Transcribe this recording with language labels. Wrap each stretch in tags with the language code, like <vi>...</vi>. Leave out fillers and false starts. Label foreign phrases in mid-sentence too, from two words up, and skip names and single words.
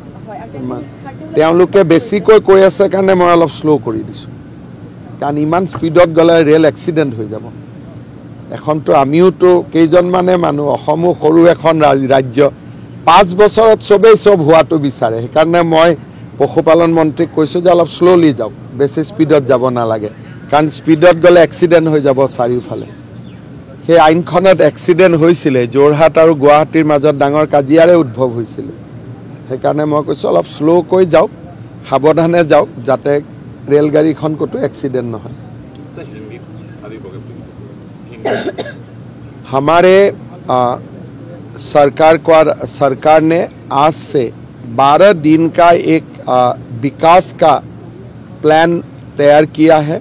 <as>তেওঁলোকে বেছিকৈ কৈ আছে কাৰণে মই অলপ শ্ল' কৰি দিছোঁ, কাৰণ ইমান স্পীডত গ'লে ৰেল এক্সিডেণ্ট হৈ যাব। এখনতো আমিওতো কেইজনমানে মানুহ, অসমো সৰু এখন ৰাজ্য, 5 বছৰত চবেই চব হোৱাটো বিচাৰে। সেইকাৰণে মই পশুপালন মন্ত্ৰীক কৈছোঁ যে অলপ শ্ল'লি যাওক, বেছি স্পীডত যাব নালাগে। কাৰণ স্পীডত গ'লে এক্সিডেণ্ট হ যাব চাৰিওফালে সেই আইনখনত एक्सीडेंट হৈছিলে যোৰহাট আৰু গুৱাহাটীৰ মাজত ডাঙৰ কাজিয়াৰে উদ্ভৱ হৈছিল সেইকাৰণে মই কৈছো অলপ স্লো কৈ যাওক সাৱধানে যাওক যাতে ৰেলগাড়ীখন কতো एक्सीडेंट নহয় हमारे</as> <hi>सरकार ने आज से 12 दिन का एक विकास का प्लान तैयार किया है।</hi>